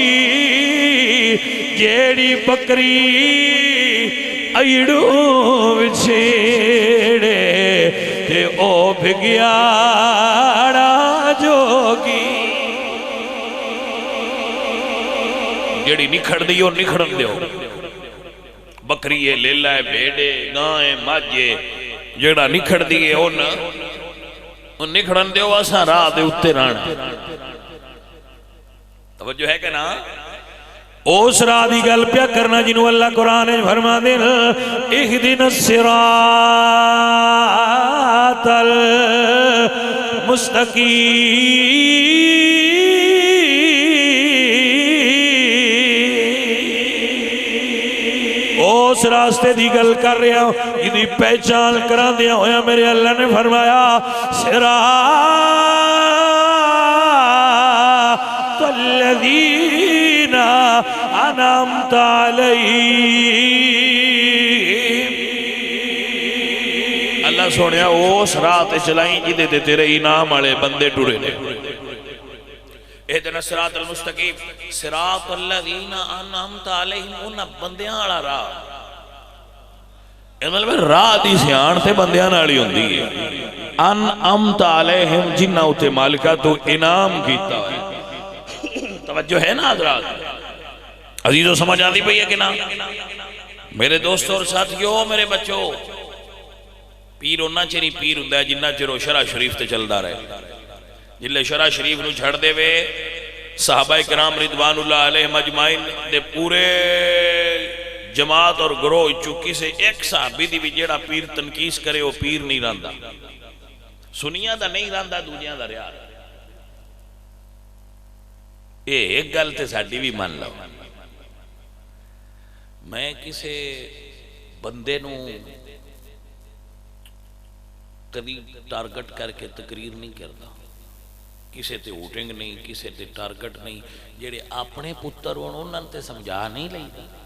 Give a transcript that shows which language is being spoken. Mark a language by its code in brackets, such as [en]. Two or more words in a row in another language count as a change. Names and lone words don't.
[pa] جیہڑی بکری اڑو چھیڑے تے او بھگیاڑا جوگی جیہڑی نکھڑ دی نکھڑن دو بکری ہے لیلا ہے بھیڈے گاں ہے ماجھے جیہڑا نکھڑ دی ہے نکھڑن دو اساں راہ دے اتے رہنا توجہ ہے کہ نا اس راہ کی گل پیا کرنا جنہوں اللہ قرآن فرما دے اهدنا [ar] صراط المستقيم [pa] اس رستے کی گل کر رہا ہوں جندی پہچان کرا دتا ہویا میرے اللہ نے فرمایا [ar] صراط الذين أنعمت [pa] عليهم اللہ سوہنیا اس راہ تے چلائی جدے تے تیرے انعام والے بندے ٹرے نے [ar] اهدنا صراط المستقيم صراط الذين أنعمت عليهم [pa] انہاں بندیاں والا راہ مطلب راہ دی سیان تے بندیاں نال ہی ہندی ہے [ar] أنعمت عليهم [pa] جنہاں اتے مالکا تو انعام کیتا توجہ ہے نا حضرات عزیزو سمجھ آتی پئی ہے کہ نا میرے دوستو اور ساتھیو میرے بچو پیر اونا چر ہی پیر ہندا ہے جنا چر شرع شریف تے چلدا رہے جلے شرع شریف نوں چھڈ دیوے صحابۂ کرام [ar] رضوان الله عليهم أجمعين [pa] دے پورے جماعت اور گروہ چکی سے اک صحابی دی بھی جیہڑا پیر تنقیص کرے وہ پیر نہیں رہندا سنیاں دا نہیں رہندا دوجیاں دا ریا یہ اک گل تے ساڈی بھی من لو میں کسے بندے نوں کبھی ٹارگٹ کرکے تقریر نہیں کرتا کسے تے ووٹنگ نہیں کسے تے ٹارگٹ نہیں جیہڑے اپنے پتر ہون انہاں تے سمجھا نہیں لئیدا